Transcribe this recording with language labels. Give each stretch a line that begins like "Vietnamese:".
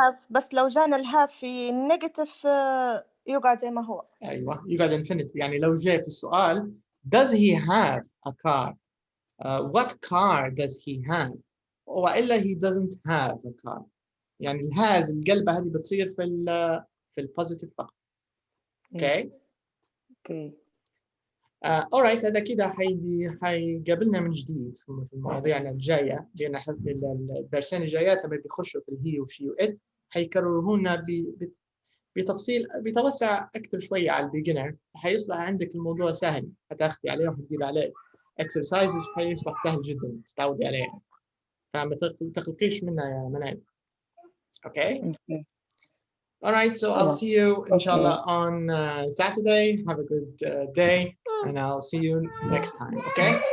Arabic: بس لو جانا الهاف في النيجاتيف يقعد زي ما هو. أيوة يقعد infinitive يعني لو جاء في السؤال
English: does he have a car what car does he have
Arabic: وإلا
English: he doesn't have a car
Arabic: يعني الهاز القلبة هذه بتصير في البوزيتيف فقط. اوكي alright هذا كده حيقابلنا من جديد في المواضيعنا الجاية لأن الدرسين الجايات لما بيخشوا في الهي وشي وإت حيكرروهن بتفصيل بيتوسع أكثر شوية على البيجنر حيصبح عندك الموضوع سهل هتاخدي عليه وهتدير عليه exercises حيصبح سهل جدا تتعودي عليه فما تقلقيش منها يا منال.
English: Okay. Alright, so I'll see you inshallah on Saturday. Have a good day and I'll see you next time. Okay.